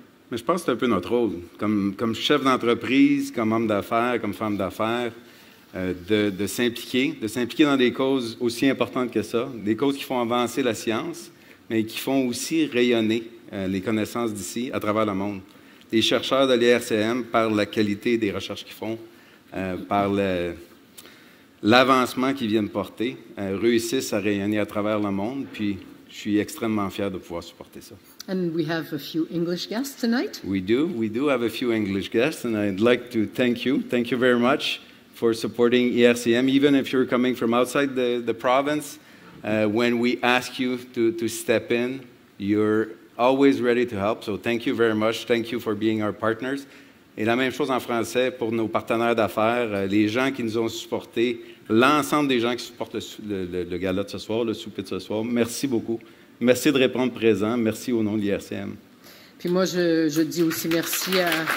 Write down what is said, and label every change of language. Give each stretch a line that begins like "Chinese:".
French: Mais je pense que c'est un peu notre rôle. Comme chef d'entreprise, comme homme d'affaires, comme femme d'affaires, de s'impliquer dans des causes aussi importantes que ça, des causes qui font avancer la science, mais qui font aussi rayonner les connaissances d'ici à travers le monde. Les chercheurs de l'IRCM, par la qualité des recherches qu'ils font, par l'avancement qu'ils viennent porter, réussissent à rayonner à travers le monde, puis je suis extrêmement fier de pouvoir supporter ça.
English: And we have a few English guests tonight. We do have a few English guests, and I'd like to thank you very much for supporting ERCM, even if you're coming from outside the province. When we ask you to step in, you're always ready to help, so thank you very much. Thank you for being our partners.
French: Et la même chose en français pour nos partenaires d'affaires, les gens qui nous ont supportés, l'ensemble des gens qui supportent le gala de ce soir, le souper de ce soir. Merci beaucoup. Merci de répondre présent. Merci au nom de l'IRCM. Puis moi, je dis aussi merci à...